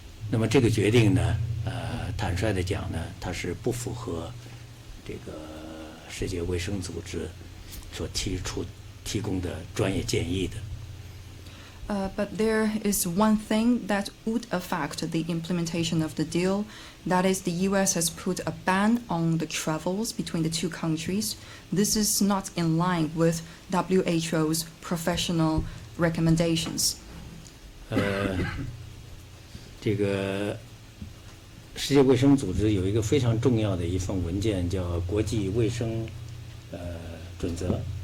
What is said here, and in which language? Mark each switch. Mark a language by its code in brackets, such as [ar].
[zh] 那么这个决定呢，坦率的讲呢，它是不符合这个世界卫生组织所提供的专业建议的。 [en] But there is one thing that would affect the implementation of the deal. That is, the U.S. has put a ban on the travels between the two countries. This is not in line with WHO's professional recommendations. [zh] 这个世界卫生组织有一个非常重要的一份文件，叫国际卫生准则。